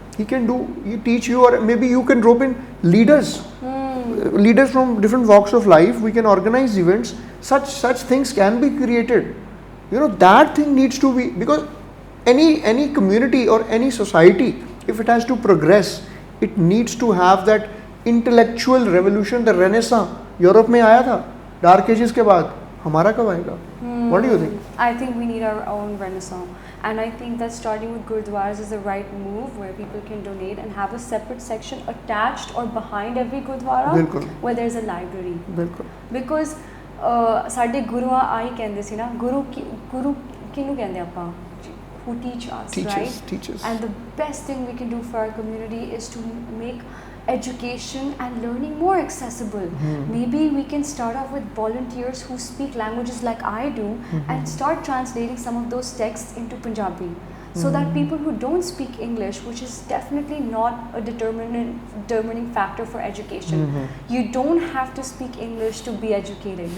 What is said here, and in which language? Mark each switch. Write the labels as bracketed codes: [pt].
[en] He teach you, or maybe you can rope in leaders from different walks of life. We can organize events. Such things can be created. That thing needs to be, because any community or any society, if it has to progress, it needs to have that intellectual revolution. The Renaissance [hi] Europe में आया था dark ages के बाद, हमारा कब आएगा? [en] What do you think? I think we need our own renaissance, and I think that starting with Gurdwaras is the right move, where people can donate and have a separate section attached or behind every Gurdwara where there's a library. Because [pa] ਸਾਡੇ ਗੁਰੂਆਂ ਆਈ ਕਹਿੰਦੇ ਸੀ ਨਾ, ਗੁਰੂ ਕਿਹਨੂੰ ਕਹਿੰਦੇ ਆਪਾਂ, [en] who teach us, right? Teachers. And the best thing we can do for our community is to make education and learning more accessible. Maybe we can start off with volunteers who speak languages like I do, and start translating some of those texts into Punjabi, so that people who don't speak English, which is definitely not a determining factor for education, you don't have to speak English to be educated.